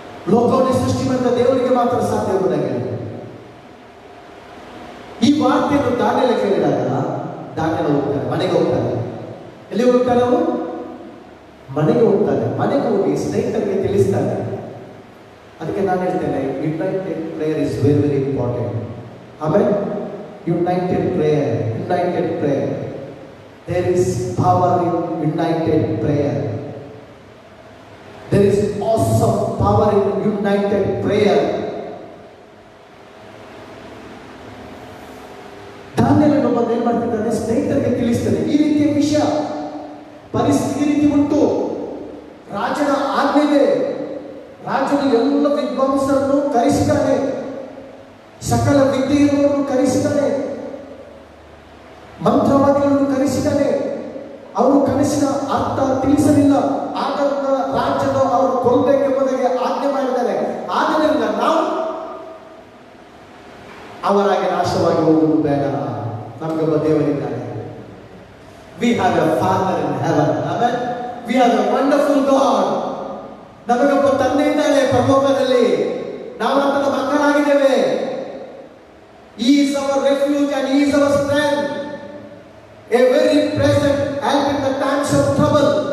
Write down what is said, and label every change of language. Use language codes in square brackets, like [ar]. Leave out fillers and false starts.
[kn] ಲೋಕವನ್ನು ಸೃಷ್ಟಿ ಮಾಡಿದ ದೇವರಿಗೆ ಮಾತ್ರ ಸಾಧ್ಯ ಎಂಬುದಾಗಿ ಈ ವಾರ್ತೆಯನ್ನು ದಾನಿಯೇಲ ಕೇಳಿದಾಗ ದಾನಿಯೇಲ ಹೋಗ್ತಾರೆ, ಮನೆಗೆ ಹೋಗ್ತಾರೆ. ಎಲ್ಲಿ ಹೋಗ್ತಾರೆ ಅವರು? ಮನೆಗೆ ಹೋಗ್ತಾರೆ. ಮನೆಗೆ ಹೋಗಿ ಸ್ನೇಹಿತರಿಗೆ ತಿಳಿಸ್ತಾರೆ. ಅದಕ್ಕೆ ನಾನು ಹೇಳ್ತೇನೆ, [en] United prayer is very very important. [kn] ಆಮೇಲೆ [en] United prayer, united prayer, there is power in united prayer. There is awesome power in united prayer. [kn] ದಾನಿಯೇಲನು ಬಂದು ಏನ್ ಮಾಡ್ತಿದ್ದಾನೆ, ಸ್ನೇಹಿತರಿಗೆ ತಿಳಿಸ್ತಾನೆ, ಈ ರೀತಿಯ ವಿಷಯ, ಪರಿಸ್ಥಿತಿ ರೀತಿ ಉಂಟು, ರಾಜನ ಆಜ್ಞೆ ಇದೆ, ರಾಜನು ಎಲ್ಲ ವಿದ್ವಾಂಸರನ್ನು ಕರೆಸಿದ್ದಾನೆ, ಸಕಲ ವಿದ್ಯೆ ಇರುವವರನ್ನು ಕರೆಸಿದ್ದಾನೆ, ಮಂತ್ರವಾದಿಗಳನ್ನು ಕರೆಸಿದ್ದಾನೆ. ಅವರು ಕನಸಿನ ಅರ್ಥ ತಿಳಿಸಲಿಲ್ಲ. ಆಗ ರಾಜ್ಯದ ಅವರು ಕೊಲ್ಲಬೇಕೆಂಬುದಾಗಿ ಆಜ್ಞೆ ಮಾಡಿದ್ದಾರೆ. ಆದ್ದರಿಂದ ನಾವು ಅವರಾಗಿ ನಾಶವಾಗಿ ಹೋಗುವುದು ಬೇಡ. ನಮಗೊಬ್ಬ ದೇವರಿದ್ದಾನೆ. [en] We have a father in heaven. [kn] ಆಮೇಲೆ [en] We are a wonderful God. [kn] ನಮಗೊಬ್ಬ ತಂದೆ ಇದ್ದಾನೆ ಪರಲೋಕದಲ್ಲಿ, ನಾವು ಆತನ ಮಕ್ಕಳಾಗಿದ್ದೇವೆ. [en] He is our refuge and He is our strength, a very present help in the times of trouble.